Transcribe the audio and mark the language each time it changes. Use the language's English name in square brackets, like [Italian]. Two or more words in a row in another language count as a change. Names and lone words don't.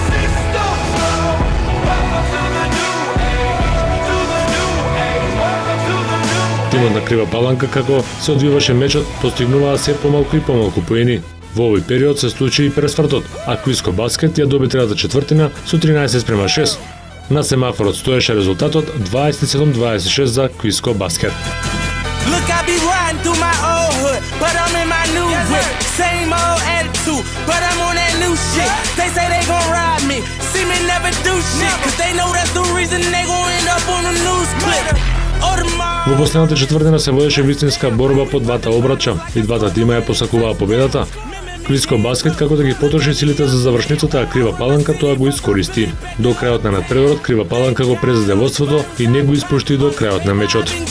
[Macedonian] Тимот на Крива Паланка, како се одвиваше мечот, постигнуваа се помалку и помалку поени. Во овој период се случи и пресвртот, а Квиско Баскет ја доби третата четвртина со 13-6. На семафорот стоеше резултатот 27-26 за Квиско Баскет. [English] Look, I be riding through my old hood. but I'm in my new whip. Same old attitude, but I'm on that new shit. They say they gon' ride me, see me never do shit, cause they know that's the reason they gon' end up on the news clip. [Macedonian] Во последната четвртина се водеше вистинска борба по двата обрача и двата тима ја посакуваа победата. Квиско баскет како да ги потроши силите за завршницата, а Крива Паланка тоа го искористи. До крајот на надпреварот Крива Паланка го презеде водството и не го испушти до крајот на мечот.